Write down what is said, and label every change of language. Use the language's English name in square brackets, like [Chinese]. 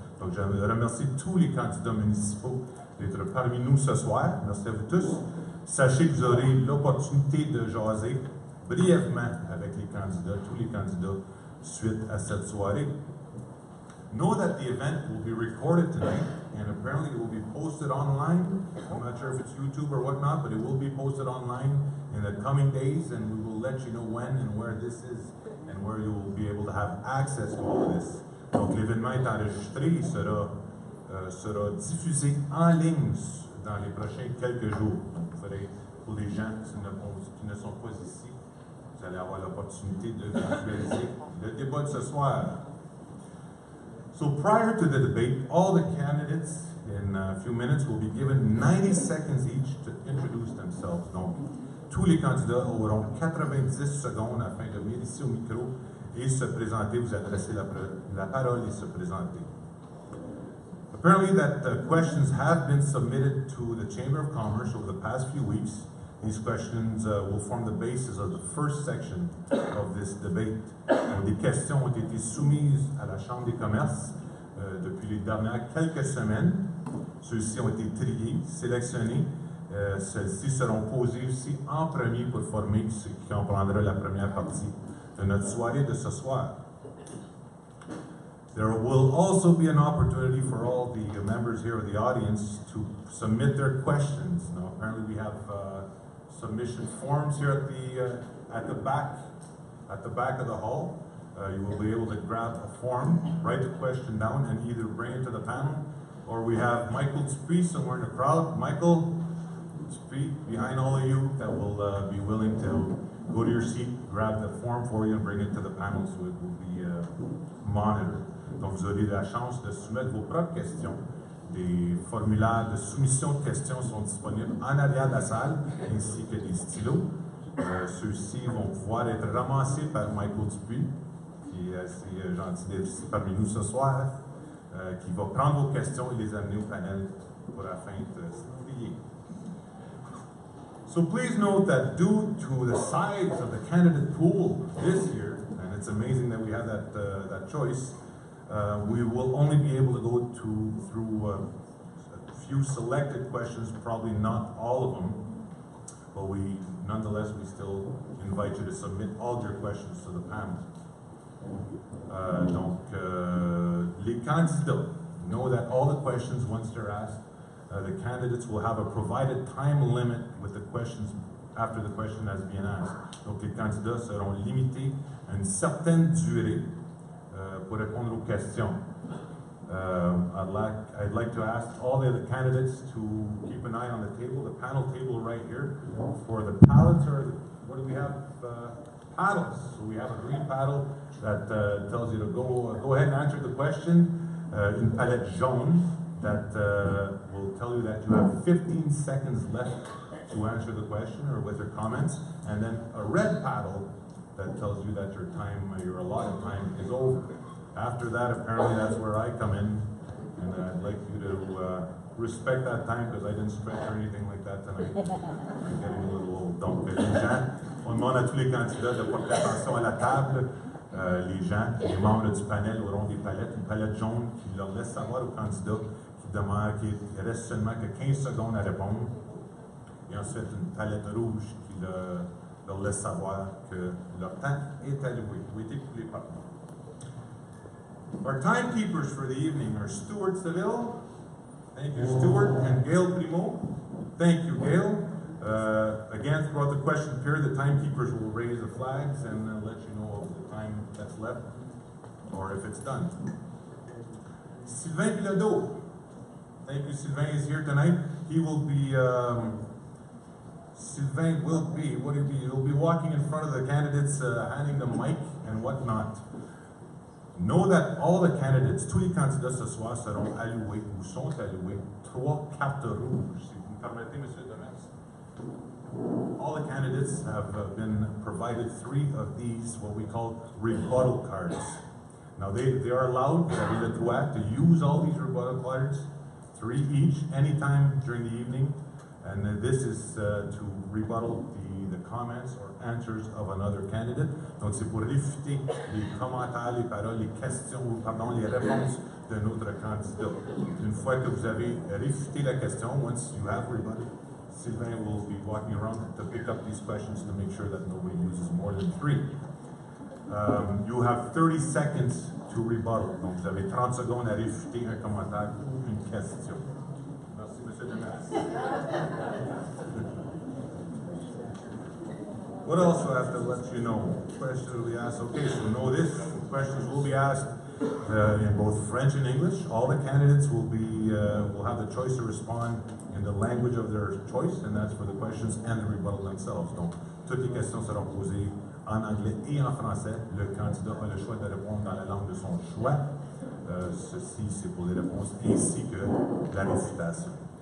[French] Donc je remercie tous les candidats municipaux d'être parmi nous ce soir. Merci à vous tous. Sachez que vous aurez l'opportunité de jaser brièvement avec les candidats, tous les candidats, suite à cette soirée. [English] Know that the event will be recorded tonight, and apparently it will be posted online. I'm not sure if it's YouTube or whatnot, but it will be posted online in the coming days, and we will let you know when and where this is, and where you will be able to have access to all of this. [French] Donc l'événement est enregistré, il sera diffusé en ligne dans les prochains quelques jours. Donc pour les gens qui ne sont pas ici, vous allez avoir l'opportunité de visualiser le débat de ce soir. [English] So prior to the debate, all the candidates in a few minutes will be given 90 seconds each to introduce themselves. [French] Donc, tous les candidats auront 90 secondes afin de venir ici au micro et se présenter, vous adresser la parole et se présenter. [English] Apparently that questions have been submitted to the Chamber of Commerce over the past few weeks. These questions will form the basis of the first section of this debate. [French] Donc, des questions ont été soumises à la Chambre des commerces depuis les dernières quelques semaines. Ceux-ci ont été triés, sélectionnés. Celles-ci seront posées aussi en premier pour former ce qui comprendra la première partie de notre soirée de ce soir. [English] There will also be an opportunity for all the members here of the audience to submit their questions. Now, apparently we have submission forms here at the back of the hall. You will be able to grab a form, write the question down, and either bring it to the panel, or we have Michael Tspi somewhere in the crowd. Michael Tspi, behind all of you, that will be willing to go to your seat, grab the form for you, and bring it to the panel so it will be monitored. [French] Donc vous aurez la chance de soumettre vos propres questions. Des formulaires de soumission de questions sont disponibles en arrière de la salle, ainsi que des stylos. Ceux-ci vont pouvoir être ramassés par Michael Dupuis, qui est assez gentil d'être ici parmi nous ce soir, qui va prendre vos questions et les amener au panel pour la fin de se trier. [English] So please note that due to the size of the candidate pool this year, and it's amazing that we have that choice, we will only be able to go through a few selected questions, probably not all of them, but nonetheless, we still invite you to submit all your questions to the panel. [French] Donc, les candidats [English] know that all the questions, once they're asked, the candidates will have a provided time limit with the questions after the question has been asked. [French] Donc, les candidats seront limités à une certaine durée pour répondre aux questions. [English] I'd like to ask all the other candidates to keep an eye on the table, the panel table right here, for the pallets, or what do we have? Paddles. So we have a green paddle that tells you to go ahead and answer the question. [French] Une palette jaune [English] that will tell you that you have 15 seconds left to answer the question or with your comments, and then a red paddle that tells you that your allotted time is over. After that, apparently that's where I come in, and I'd like you to respect that time because I didn't stretch or anything like that tonight. I'm getting a little old. [French] Donc, les gens, on demande à tous les candidats de porter attention à la table. les gens, les membres du panel auront des palettes, une palette jaune qui leur laisse savoir aux candidats qu'il reste seulement que 15 secondes à répondre. Et ensuite, une palette rouge qui leur laisse savoir que leur temps est alloué ou est écoulé, pardon. [English] Our timekeepers for the evening are Stuart Seville. Thank you, Stuart, and Gail Primo. Thank you, Gail. Again, throughout the question period, the timekeepers will raise the flags and let you know of the time that's left, or if it's done. Sylvain Bilodeau. Thank you, Sylvain is here tonight. He will be, Sylvain will be, what will he be? He'll be walking in front of the candidates, handing them mic and whatnot. Know that all the candidates, [French] tous les candidats ce soir seront alloués ou sont alloués 3 cartes rouges. Si vous me permettez, Monsieur Demers. [English] All the candidates have been provided 3 of these, what we call rebuttal cards. Now they are allowed, they have the droit to use all these rebuttal cards, 3 each, anytime during the evening. And this is to rebuttal the comments or answers of another candidate. [French] Donc c'est pour réfuter les commentaires, les paroles, les questions, pardon, les réponses d'un autre candidat. Une fois que vous avez réfuté la question, [English] once you have rebutted, Sylvain will be walking around to pick up these questions to make sure that nobody uses more than 3. You have 30 seconds to rebuttal. [French] Donc vous avez 30 secondes à réfuter un commentaire ou une question. Merci, Monsieur Demers. [English] What else do I have to let you know? Questions will be asked. Okay, so know this. Questions will be asked in both French and English. All the candidates will have the choice to respond in the language of their choice, and that's for the questions and the rebuttal themselves. [French] Donc, toutes les questions seront posées en anglais et en français. Le candidat a le choix de répondre dans la langue de son choix. Ceci, c'est pour les réponses ainsi que la récitation.